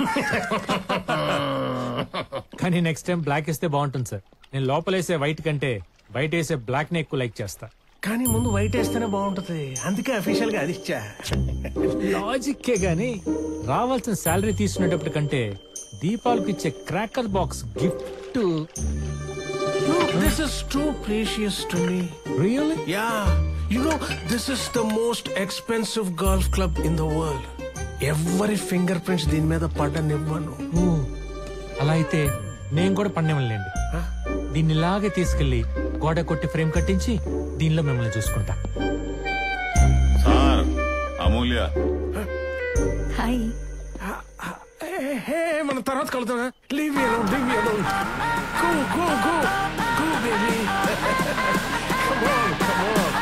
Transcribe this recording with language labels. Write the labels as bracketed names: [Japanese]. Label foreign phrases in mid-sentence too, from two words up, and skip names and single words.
[Telugu] కానీ [English] next time black [Telugu] వేస్తే బాగుంటుంది సార్. నేను లోపలేసే వైట్ కంటే బయట వేసే బ్లాక్ నే ఎక్కువ లైక్ చేస్తా. కానీ ముందు వైట్ వేస్తేనే బాగుంటది, అందుకే అఫీషియల్ గా అది ఇచ్చా. లాజిక్కే గానీ రావాల్సిన శాలరీ తీసుకునేటప్పుడు కంటే దీపాలకు ఇచ్చే [English] cracker box gift. This is too precious to me. Really? Yeah. You know, this is the most expensive golf club in the world. Every fingerprints [Telugu] దీని మీద పడ్డనివ్వను. అలా అయితే నేను కూడా పడినవ్వలేండి. దీన్ని ఇలాగే తీసుకెళ్లి గోడ కొట్టి ఫ్రేమ్ కట్టించి దీనిలో మిమ్మల్ని చూసుకుంటా. సార్, అమూల్య. హాయ్. మన తర్వాత కలుద్దాం. [English] leave me alone, leave me alone. Go, go, go. Go, baby. Come on, come on.